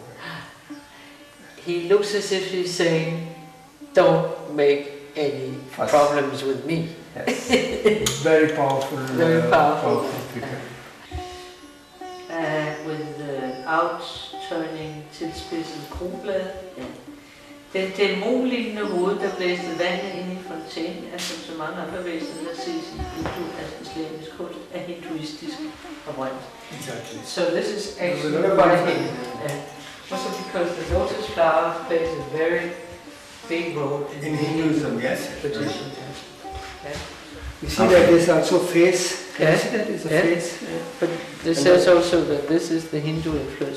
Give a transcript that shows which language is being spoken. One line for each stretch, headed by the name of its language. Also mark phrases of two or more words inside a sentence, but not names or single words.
English: He looks as if he's saying, don't make any problems with me. Yes. Very powerful. Very powerful figure. Without turning
Danish: tilspidset kronblad. Den dæmonlignende hoved, der blæste vandet ind i fontænen, er som så mange andre væsener, der ses i islamisk kunst, er hinduistisk oprindelse.
English: Exactly. So this is actually quite hidden. Also because the lotus flower plays a very big role in Hinduism, yes. Tradition. You see that there's also face. Can you see that it's a face? But this says also that this is the Hindu influence.